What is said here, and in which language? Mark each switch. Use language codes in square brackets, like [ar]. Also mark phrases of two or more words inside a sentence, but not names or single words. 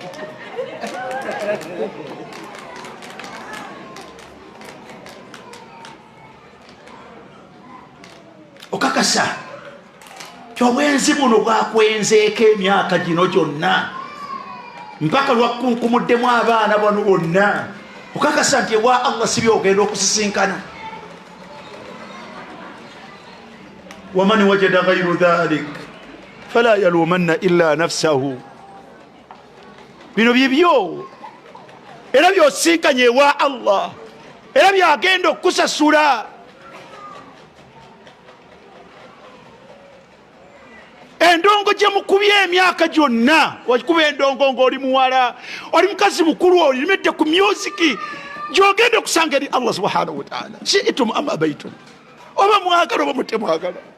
[lg] Okakasa kyobwenzi buno bwakwenzeeko emyaka gino gyonna mpaka lwakunkumuddemu abaana bano bonna, okakasa nti ewa Allah si byogenda okusisinkana. [ar] waman wajada ghayru dhalik fala yalumanna illa nafsahu. [lg] Bino bibyo era byosinkanye ewa Allah, era byagenda okusasula. Endongo gye mukubye emyaka gyonna, wakikuba endongo ng'oli muwala, oli mukazi mukulu, olimedde ku musiki, gyogenda okusanga eri Allah [ar] subhanahu wa ta'ala, shi'tum am abaitum, [lg] oba mwagala oba mutemwagala.